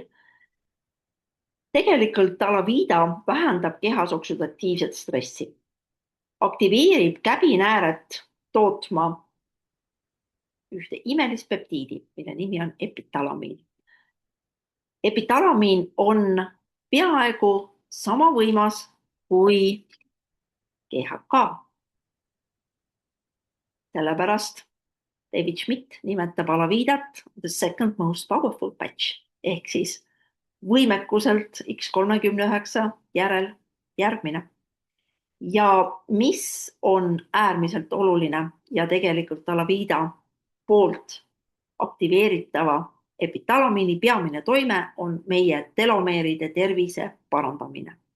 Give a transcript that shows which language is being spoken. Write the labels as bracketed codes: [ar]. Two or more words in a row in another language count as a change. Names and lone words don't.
[et] Tegelikult Alavida vähendab kehas oksüdatiivset stressi, aktiveerib käbinääret tootma ühte imelist peptiidi, mille nimi on epitalamiin. Epitalamiin on peaaegu sama võimas kui GHK. Sellepärast David Schmidt nimetab Alavidat [en] the second most powerful patch [et] ehk siis võimekuselt X39 järel järgmine. Ja mis on äärmiselt oluline ja tegelikult Alavida poolt aktiveeritava epitalamiini peamine toime on meie telomeeride tervise parandamine.